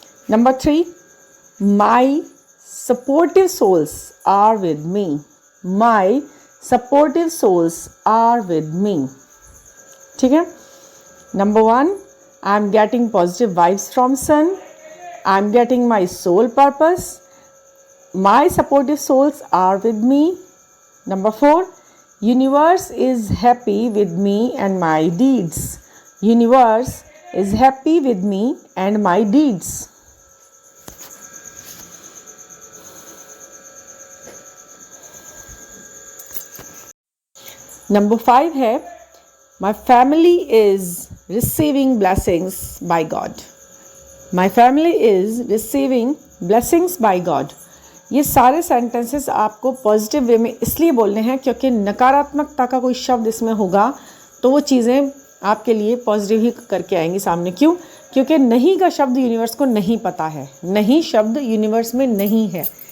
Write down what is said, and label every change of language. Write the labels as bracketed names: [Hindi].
[English] Number 3, my supportive souls are with me. My supportive souls are with me, [Hindi] ठीक है। [English] Number 1, I am getting positive vibes from sun. I am getting my soul purpose. My supportive souls are with me. Number 4, universe is happy with me and my deeds. Universe is happy with me and my deeds. Number 5 है, my family is receiving blessings by God. My family is receiving blessings by God. [Hindi] ये सारे sentences आपको positive way में इसलिए बोलने हैं क्योंकि नकारात्मकता का कोई शब्द इसमें होगा तो वो चीज़ें आपके लिए पॉजिटिव ही करके आएंगी सामने। क्यों? क्योंकि नहीं का शब्द यूनिवर्स को नहीं पता है, नहीं शब्द यूनिवर्स में नहीं है।